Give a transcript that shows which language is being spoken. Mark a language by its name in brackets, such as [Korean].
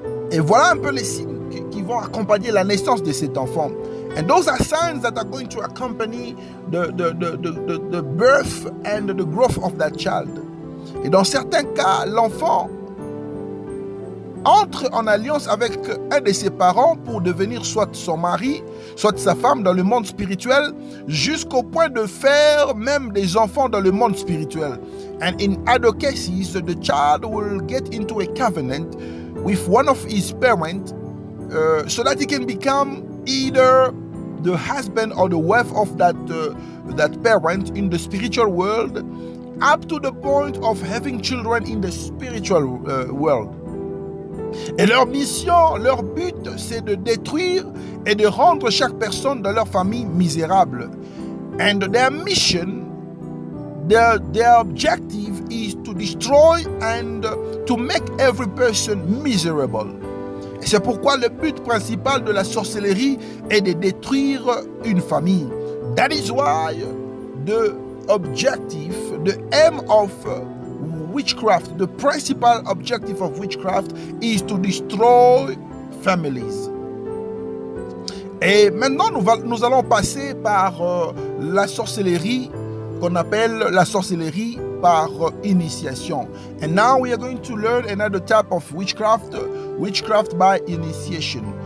[French] Et voilà un peu les signes qui vont accompagner la naissance de cet enfant. [English] And those are signs that are going to accompany the birth and the growth of that child. [French] Et dans certains cas, l'enfant entre en alliance avec un de ses parents pour devenir soit son mari, soit sa femme dans le monde spirituel, jusqu'au point de faire même des enfants dans le monde spirituel. [English] And in other cases, the child will get into a covenant with one of his parents so that he can become either the husband or the wife of that parent in the spiritual world, up to the point of having children in the spiritual world. [French] Et leur mission, leur but, c'est de détruire et de rendre chaque personne dans leur famille misérable. [English] And their mission, their objective is to destroy and to make every person miserable. [French] Et c'est pourquoi le but principal de la sorcellerie est de détruire une famille. [English] That is why the objective, the aim of witchcraft, the principal objective of witchcraft is to destroy families. [French] Et maintenant, nous allons passer par la sorcellerie qu'on appelle la sorcellerie par initiation. [English] And now we are going to learn another type of witchcraft, witchcraft by initiation.